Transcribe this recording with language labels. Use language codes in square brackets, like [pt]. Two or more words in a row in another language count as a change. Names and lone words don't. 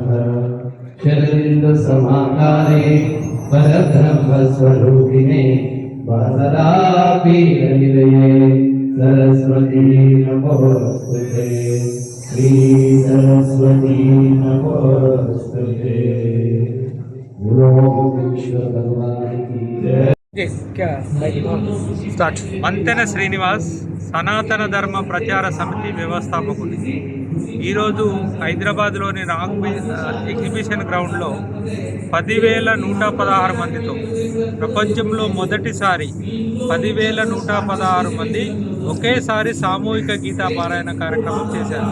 [sa] शरदिन्दु समाकारे परब्रह्मस्वरूपिणे वासरापीडनिलये सरस्वती नमोस्तुते। श्री सरस्वती नमोस्तुते। [hi] गुरो विश्वभगवान की जय। [te] మంతెన శ్రీనివాస్ సనాతన ధర్మ ప్రచార సమితి వ్యవస్థాపకుడు. ఈరోజు హైదరాబాద్లోని రాగ్ ఎగ్జిబిషన్ గ్రౌండ్లో 10,116 మందితో ప్రపంచంలో మొదటిసారి 10,116 మంది ఒకేసారి సామూహిక గీతా పారాయణ కార్యక్రమం చేశారు.